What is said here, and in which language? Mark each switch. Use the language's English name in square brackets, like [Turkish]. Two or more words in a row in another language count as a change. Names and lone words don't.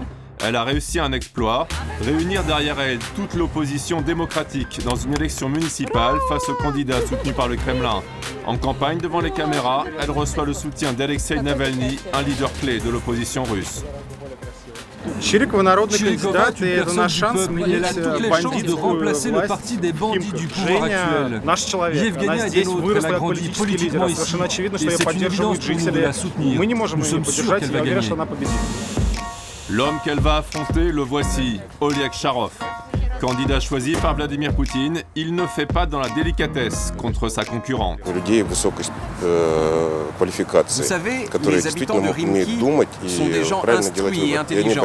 [French] Elle a réussi un exploit, réunir derrière elle toute l'opposition démocratique dans une élection municipale face au candidat soutenu par le Kremlin. En campagne devant les caméras, elle reçoit le soutien d'Alexei Navalny, un leader clé de l'opposition russe. Chirikova, [Russian] народный Chirikova, кандидат, и это наш шанс [French] elle a toutes les chances de remplacer le parti des bandits du pouvoir actuel. [Russian] Наш человек, Yevgenia она [French] est [Russian] здесь [French] des nôtres, [Russian] выросла [French] elle a [Russian] как [French] grandi [Russian] политический лидер. [French] politiquement ici. [Russian] Совершенно очевидно, что [French] Et [Russian] ее [French] c'est une [Russian] поддерживают [French] évidence pour nous de [Russian] жители. [French] la soutenir. [Russian] Мы не можем [French] Nous [Russian] ее [French] sommes [Russian] не [French] sûrs [Russian] поддержать, [French] qu'elle [Russian] я [French] va [Russian] уверен, [French] gagner. [Russian] что она победит. [French] L'homme qu'elle va affronter, le voici, Oleg Sharov. Candidat choisi par Vladimir Poutine, il ne fait pas dans la délicatesse contre sa concurrente. Vous savez, les habitants de Rimki sont des gens instruits et intelligents.